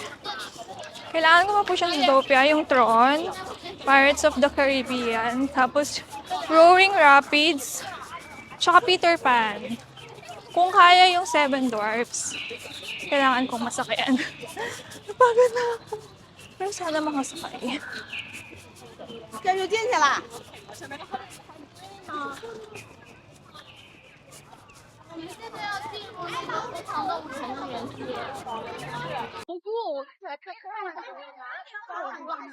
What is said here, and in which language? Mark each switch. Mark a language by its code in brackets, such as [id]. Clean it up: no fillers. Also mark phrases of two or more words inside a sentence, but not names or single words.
[tl] Kailangan ko ma-push ang Zootopia, yung Tron, Pirates of the Caribbean, tapos Roaring Rapids, tsaka Peter Pan. Kung kaya yung Seven Dwarfs, kailangan kong masakayan. Napagod na ako. Pero sana makasakay. [zh] 这就进去了。我们现在要进入那个非常动物城的园区。不过我来看看。